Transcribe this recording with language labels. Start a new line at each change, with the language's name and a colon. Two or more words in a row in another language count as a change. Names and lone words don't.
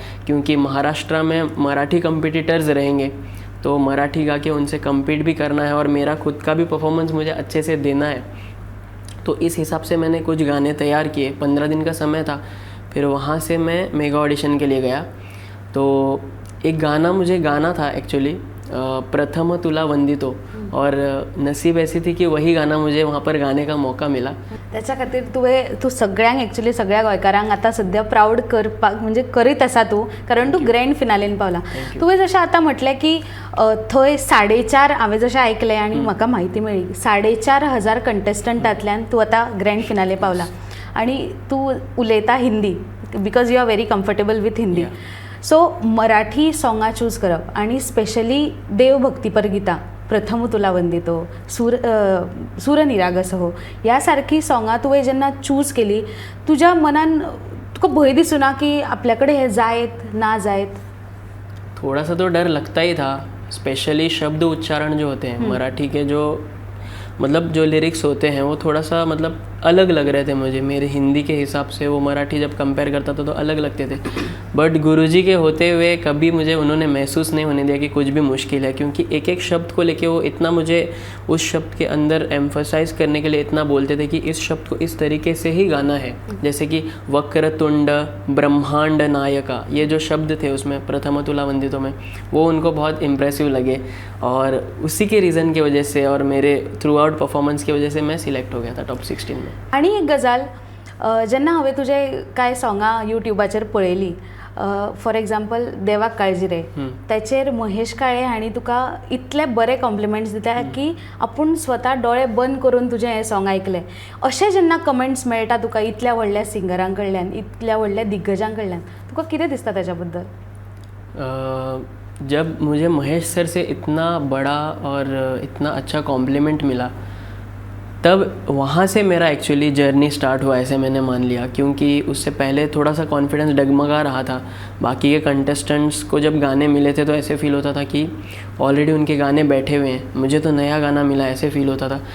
Hindi: क्योंकि महाराष्ट्र में मराठी कम्पिटिटर्स रहेंगे, तो मराठी गा के उनसे कम्पीट भी करना है और मेरा खुद का भी परफॉर्मेंस मुझे अच्छे से देना है। तो इस हिसाब से मैंने कुछ गाने तैयार किए। 15 दिन का समय था। फिर वहाँ से मैं
English: mega audition
Hindi: के लिए गया। तो एक गाना मुझे गाना था एक्चुअली, प्रथम तुला वंदितो, और नसीब ऐसी थी कि वही गाना मुझे वहाँ पर गाने का मौका मिला।
Konkani: त्याच्या खातीर तू सगळ्यांक एक्चुअली सगळ्या गोंयकारांक आतां सद्या प्राऊड करपाक म्हणजे करीत आसा तूं, कारण तूं
English: grand finale
Konkani: पावला। तुवें जशें आतां म्हटलें की थंय 4.5 हांवें जशें आयकलें आनी म्हाका म्हायती मेळ्ळी, 4,500 कंटेस्टंटांतल्यान तूं आतां
English: grand finale
Konkani: पावला आनी तूं उलयता हिंदी,
English: because you are very comfortable with Hindi.
Konkani: सो मराठी
English: songs choose
Konkani: करप आनी स्पेशली देवभक्तीपर गितां, प्रथम तुला वंदितो, सूर निरागस हो, ह्या सारकी सॉंगां तुवें जेन्ना चूज केली, तुज्या मनान तुका भंय दिसूं ना की आपल्या कडेन हें जायत ना जायत?
Hindi: थोड़ा सा तो डर लगता ही था, स्पेशली शब्द उच्चारण जो होते हैं मराठी के, जो मतलब जो लिरिक्स होते हैं वो थोड़ा सा मतलब अलग लग रहे थे मुझे, मेरे हिंदी के हिसाब से वो मराठी जब कंपेयर करता था तो अलग लगते थे। बट गुरुजी के होते हुए कभी मुझे उन्होंने महसूस नहीं होने दिया कि कुछ भी मुश्किल है, क्योंकि एक एक शब्द को लेके वो इतना मुझे उस शब्द के अंदर एम्फसाइज करने के लिए इतना बोलते थे कि इस शब्द को इस तरीके से ही गाना है। जैसे कि वक्रतुंड ब्रह्मांड नायका, ये जो शब्द थे उसमें प्रथम तुला वंदितों में, वो उनको बहुत इम्प्रेसिव लगे और उसी के रीज़न की वजह से और मेरे
English: throughout performance
Hindi: की वजह से मैं सिलेक्ट हो गया था टॉप 16 में।
Konkani: आणि एक गजाल, जेन्ना हांवें तुजे कांय सॉंगां युट्यूबाचेर पळयलीं,
English: for example
Konkani: देवाक काळजी रे, त्याचेर महेश काळे हांणी तुका इतले बरे कॉम्प्लिमेंट्स दिता की आपूण स्वता डोळे बंद करून तुजें हें सॉंग आयकलें. अशें जेन्ना कमेंट्स मेळटा तुका इतल्या व्हडल्या सिंगरां कडल्यान, इतल्या व्हडल्या दिग्गजां कडल्यान, तुका कितें दिसता त्याच्या बद्दल?
Hindi: जब मुझे महेश सर से इतना बड़ा और इतना अच्छा कॉम्प्लीमेंट मिला, तब वहाँ से मेरा एक्चुअली
English: journey start
Hindi: हुआ ऐसे मैंने मान लिया, क्योंकि उससे पहले थोड़ा सा कॉन्फिडेंस डगमगा रहा था। बाकी के कंटेस्टेंट्स को जब गाने मिले थे तो ऐसे फील होता था कि ऑलरेडी उनके गाने बैठे हुए हैं, मुझे तो नया गाना मिला, ऐसे फील होता था।